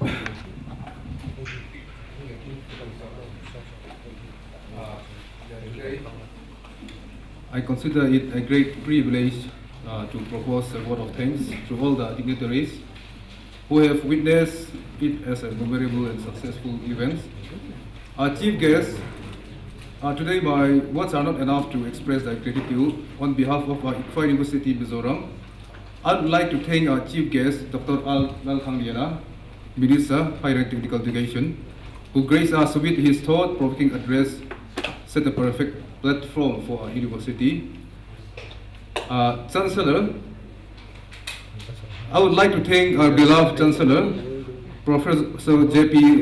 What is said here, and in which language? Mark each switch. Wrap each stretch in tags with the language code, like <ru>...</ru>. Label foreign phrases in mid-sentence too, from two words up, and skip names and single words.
<en>I consider it a great privilege to propose a vote of thanks to all the dignitaries who have witnessed it as a memorable and successful event. Our chief guests, today my words are not enough to express their gratitude. On behalf of Icfai University, Mizoram, I would like to thank our chief guest, Dr. Lalthangliana, Minister, Higher and Technical Education, who graced us with his thought-provoking address, set a perfect platform for our university. Chancellor, I would like to thank our beloved Chancellor, Professor J.P.</en>